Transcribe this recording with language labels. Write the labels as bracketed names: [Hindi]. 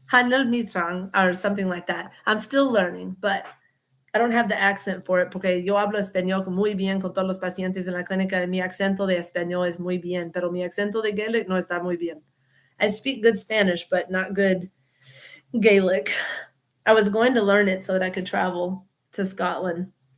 [English] Han il mitrang or something like that. I'm still learning, but I don't have the accent for it [Spanish] porque yo hablo español muy bien con todos los pacientes en la clínica. Mi acento de español es muy bien, pero mi acento de Gaelic no está muy bien. [English] I speak good Spanish, but not good Gaelic. I was going to learn it so that I could travel to Scotland.